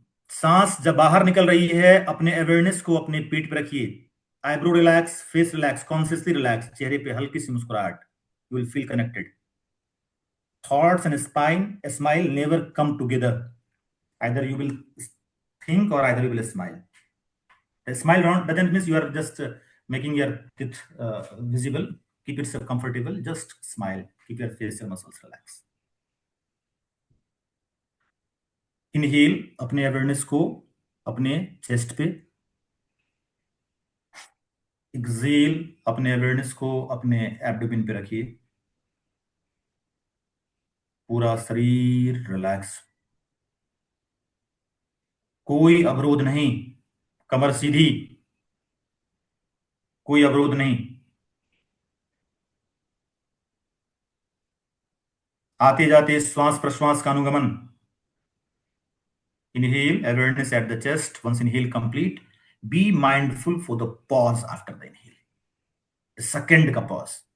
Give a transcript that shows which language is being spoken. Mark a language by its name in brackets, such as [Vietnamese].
[Hindi] सांस जब बाहर निकल रही है, अपने अवेयरनेस को अपने पीठ पे रखिए। [English] eyebrow relax, face relax, consciously relax, [Hindi] चेहरे पे हल्की सी मुस्कुराहट। [English] You will feel connected. Thoughts and spine smile never come together. either you will think or either you will smile. The smile doesn't mean you are just making your teeth visible. Keep it comfortable. Just smile. Keep your facial muscles relaxed. [Hindi] Inhale अपने awareness को अपने chest पे, Excel अपने awareness को अपने abdomen पे रखिए। पूरा शरीर रिलैक्स, कोई अवरोध नहीं। कमर सीधी, कोई अवरोध नहीं। आते जाते श्वास प्रश्वास का अनुगमन। [English] Inhale, awareness at the chest. Once inhale complete, be mindful for the pause after the inhale. The second का pause.